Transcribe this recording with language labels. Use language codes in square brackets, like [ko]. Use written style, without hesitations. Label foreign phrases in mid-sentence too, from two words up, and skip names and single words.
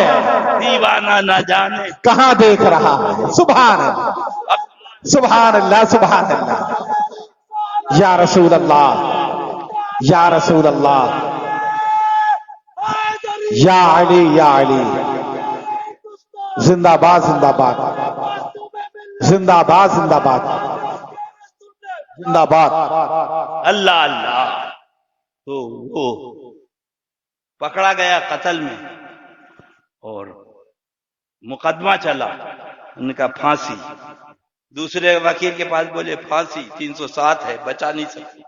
[ur] دیوانہ نہ جانے۔ کہاں دیکھ رہا ہے [ar] سبحان اللہ سبحان اللہ سبحان اللہ یا رسول اللہ یا رسول اللہ یا علی یا علی [ur] زندہ باد زندہ باد زندہ باد زندہ باد زندہ باد اللہ اللہ۔ تو وہ پکڑا گیا قتل میں، اور مقدمہ چلا، ان کا پھانسی۔ دوسرے وکیل کے پاس بولے پھانسی 307 ہے، بچا نہیں سکتے۔